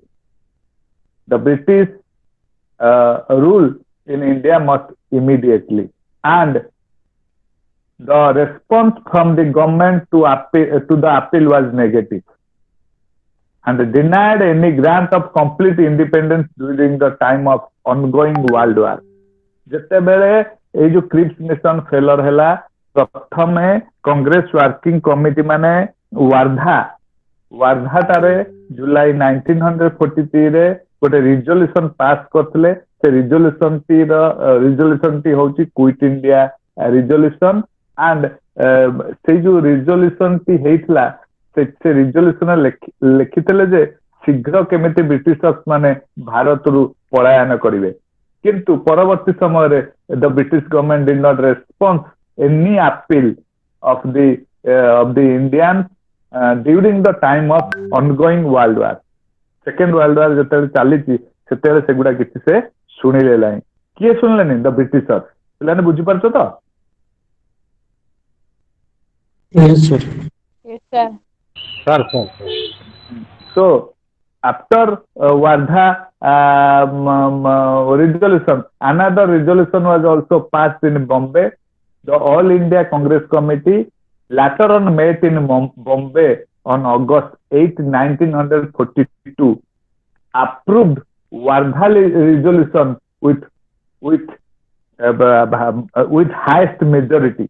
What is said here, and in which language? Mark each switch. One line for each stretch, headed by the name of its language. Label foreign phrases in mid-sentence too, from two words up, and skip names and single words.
English: The British rule in India must immediately, and the response from the government to the appeal was negative and denied any grant of complete independence during the time of ongoing World War.
Odia: ଯେତେବେଳେ ଏଇ ଯୋଉ କ୍ରିପ୍ସ ମିଶନ ଫେଲର ହେଲା, ପ୍ରଥମେ କଂଗ୍ରେସ ୱାର୍କିଂ କମିଟି ମାନେ ୱାର୍ଦ୍ଧାଟାରେ ଜୁଲାଇ 1943 ରେ ଗୋଟେ ରିଜଲ୍ୟୁସନ ପାସ୍ କରିଥିଲେ। ସେ ରିଜଲ୍ୟୁସନ ଟି ହଉଛି କ୍ୱିଟ୍ ଇଣ୍ଡିଆ ରିଜଲ୍ୟୁସନ। ଆଣ୍ଡ ସେଇ ଯୋଉ ରିଜଲ୍ୟୁସନ ଟି ହେଇଥିଲା, ସେ ରିଜଲ୍ୟୁସନ ଲେଖିଥିଲେ ଯେ ଶୀଘ୍ର କେମିତି ବ୍ରିଟିଶର୍ସ ମାନେ ଭାରତରୁ ପଳାୟନ କରିବେ। କିନ୍ତୁ ପରବର୍ତ୍ତୀ ସମୟରେ
English: the British government did not response any appeal of the Indians during the time of ongoing world war.
Odia: Second world war ଯେତେବେଳେ ଚାଲିଛି ସେତେବେଳେ ସେଗୁଡା କିଛି ସେ ଶୁଣିଲେ ନାହିଁ। କିଏ ଶୁଣିଲେନି?
English: the Britishers.
Odia: ପିଲାମାନେ ବୁଝିପାରୁଛ ତ?
English: So after Wardha resolution, another resolution was also passed in Bombay. The All India Congress Committee later on met in Bombay on August 8, 1942, approved Wardha resolution with highest majority.